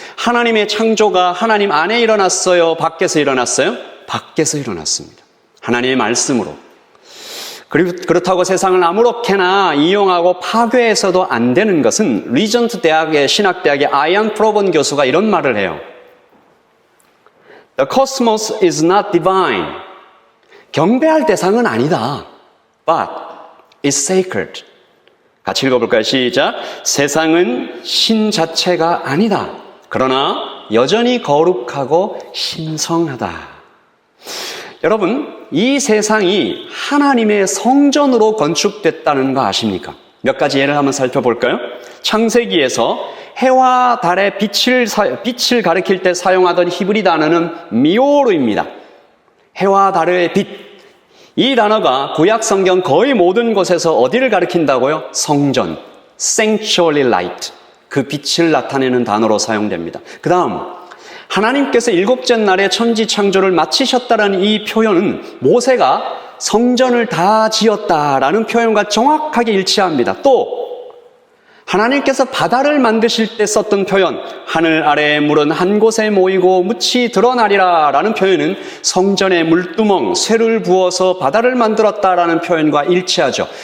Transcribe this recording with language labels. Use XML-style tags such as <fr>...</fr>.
<ko>하나님의 창조가 하나님 안에 일어났어요? 밖에서 일어났어요? 밖에서 일어났습니다. 하나님의 말씀으로. 그리고 그렇다고 세상을 아무렇게나 이용하고 파괴해서도 안 되는 것은 리전트 대학의 신학대학의 아이안 프로본 교수가 이런 말을 해요.</ko> <en>The cosmos is not divine.</en> <ko>경배할 대상은 아니다.</ko> <en>But it's sacred.</en> <ko>같이 읽어볼까요? 시작. 세상은 신 자체가 아니다. 그러나 여전히 거룩하고 신성하다. 여러분, 이 세상이 하나님의 성전으로 건축됐다는 거 아십니까? 몇 가지 예를 한번 살펴볼까요? 창세기에서 해와 달의 빛을 가리킬 때 사용하던 히브리 단어는 미오르입니다. 해와 달의 빛. 이 단어가 구약 성경 거의 모든 곳에서 어디를 가리킨다고요? 성전,</ko> <en>sanctuary light.</en> <ko>그 빛을 나타내는 단어로 사용됩니다. 그 다음, 하나님께서 일곱째 날에 천지 창조를 마치셨다는 이 표현은 모세가 성전을 다 지었다라는 표현과 정확하게 일치합니다. 또 하나님께서 바다를 만드실 때 썼던 표현, 하늘 아래의 물은 한 곳에 모이고 묻이 드러나리라 라는 표현은 성전에 물두멍, 쇠를 부어서 바다를 만들었다라는 표현과 일치하죠.</ko>